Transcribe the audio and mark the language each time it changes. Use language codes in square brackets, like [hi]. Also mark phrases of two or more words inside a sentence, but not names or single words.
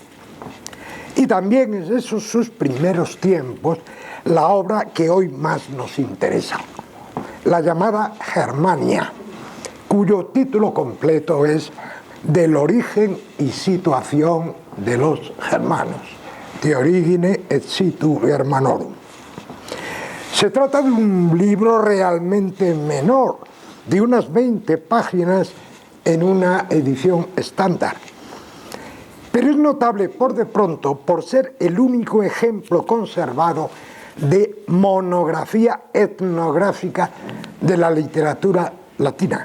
[es] Y también en esos sus primeros tiempos la obra que hoy más nos interesa, la llamada Germania, cuyo título completo es Del origen y situación de los germanos, [la] De origine et situ Germanorum. [es] Se trata de un libro realmente menor, de unas 20 páginas en una edición estándar. Pero es notable por de pronto por ser el único ejemplo conservado de monografía etnográfica de la literatura latina.